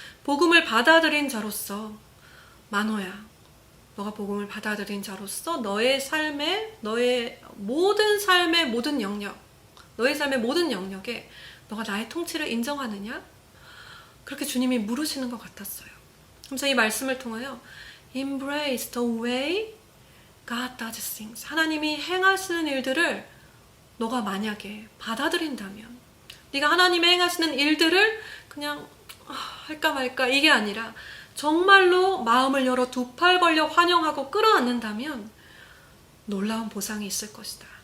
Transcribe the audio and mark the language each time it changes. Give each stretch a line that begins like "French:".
Korean: 복음을 받아들인 자로서 만호야, 너가 복음을 받아들인 자로서 너의 모든 삶의 모든 영역, 너의 삶의 모든 영역에 너가 나의 통치를 인정하느냐? 그렇게 주님이 물으시는 것 같았어요. 그래서 이 말씀을 통하여
English: Embrace the way God does things.
Korean: 하나님이 행하시는 일들을 너가 만약에 받아들인다면, 네가 하나님이 행하시는 일들을 그냥 할까 말까 이게 아니라 정말로 마음을 열어 두 팔 벌려 환영하고 끌어안는다면 놀라운 보상이 있을 것이다.